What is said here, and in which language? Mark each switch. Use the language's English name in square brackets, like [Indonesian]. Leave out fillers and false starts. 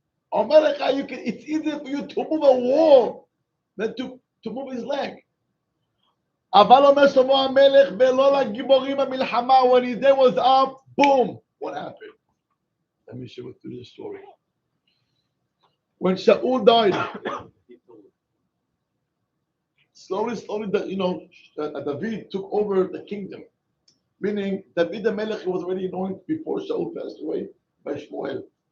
[English] America, it's easier for you to move a wall than to move his leg. [Hebrew] אבל אומר שלמה המלך ולא לגיבורים המלחמה. [English] When his day was up, boom. What happened? Let me share with you this story. When Shaul died, slowly, David took over the kingdom. Meaning, David the Melech was already anointed before Shaul passed away by Shmuel.